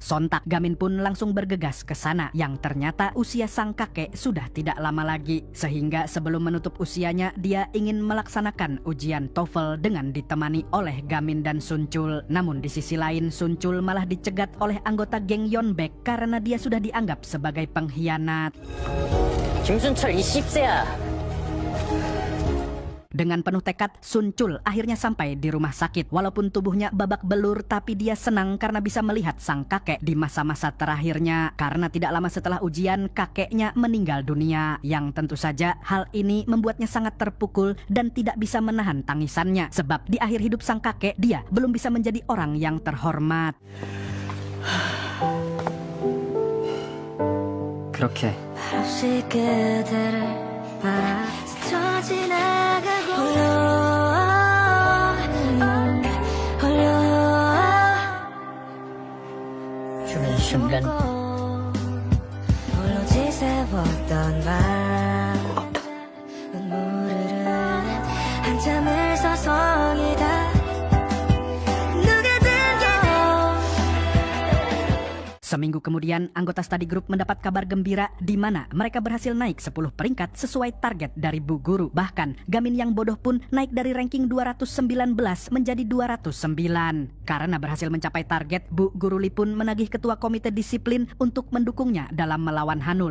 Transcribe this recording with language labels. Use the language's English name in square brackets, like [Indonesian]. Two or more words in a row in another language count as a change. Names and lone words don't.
[Indonesian] Sontak Gamin pun langsung bergegas ke sana yang ternyata usia sang kakek sudah tidak lama lagi. Sehingga sebelum menutup usianya dia ingin melaksanakan ujian TOEFL dengan ditemani oleh Gamin dan Sun Chul. Namun di sisi lain Sun Chul malah dicegat oleh anggota geng Yeonbaek karena dia sudah dianggap sebagai pengkhianat. [Korean] 김순철 이 씹새야. [Indonesian] Dengan penuh tekad, Sun Chul akhirnya sampai di rumah sakit. Walaupun tubuhnya babak belur, tapi dia senang karena bisa melihat sang kakek di masa-masa terakhirnya. Karena tidak lama setelah ujian, kakeknya meninggal dunia. Yang tentu saja hal ini membuatnya sangat terpukul dan tidak bisa menahan tangisannya. Sebab di akhir hidup sang kakek, dia belum bisa menjadi orang yang terhormat. [Korean] 그렇게 없이 그대를 바라 스쳐 지나가고 홀로 주는 순간 홀로 지새웠던 밤 눈물을 흘린 한참을 서성이다 누가 들려 [Indonesian] Seminggu kemudian, anggota study group mendapat kabar gembira di mana mereka berhasil naik 10 peringkat sesuai target dari Bu Guru. Bahkan, Gamin yang bodoh pun naik dari ranking 219 menjadi 209. Karena berhasil mencapai target, Bu Guru Lee pun menagih ketua komite disiplin untuk mendukungnya dalam melawan Hanul.